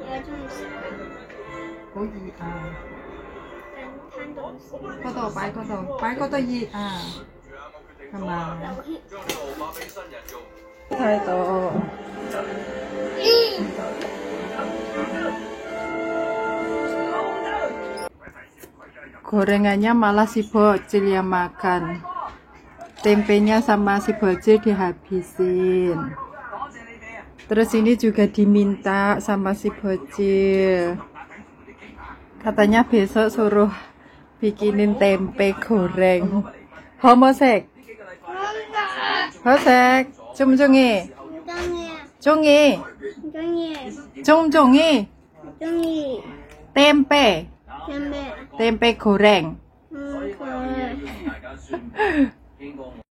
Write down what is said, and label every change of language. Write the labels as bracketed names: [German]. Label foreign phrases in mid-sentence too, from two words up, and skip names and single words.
[Cantonese] 好熱啊！嗰度擺嗰度，擺嗰度熱啊，係嘛？睇到。 [Indonesian] Gorengannya malah si bocil yang makan. Tempenya sama si bocil dihabisin. Terus ini juga diminta sama si bocil. Katanya besok suruh bikinin tempe goreng. Homosek. Homosek. Jumjungi. Jungi. Jungjungi. Tempe. Tempe goreng.